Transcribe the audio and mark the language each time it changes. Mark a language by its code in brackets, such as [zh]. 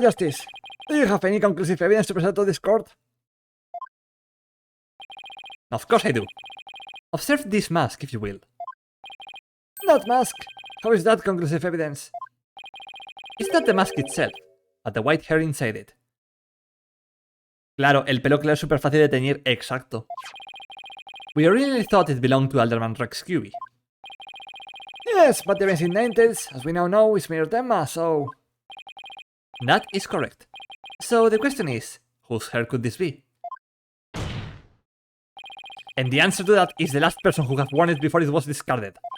[en] Justice, do you have any conclusive evidence to present to this court? Of course I do. Observe this mask, if you will. That mask? How is that conclusive evidence? It's not the mask itself, but the white hair inside it. [es] Claro, el pelo claro es súper fácil de teñir, exacto. [en] We originally thought it belonged to Alderman Rex QB. Yes, but the Amazing Ninetales, as we now know, is Mayor Tema, so... That is correct. So the question is, whose hair could this be? And the answer to that is the last person who have worn it before it was discarded.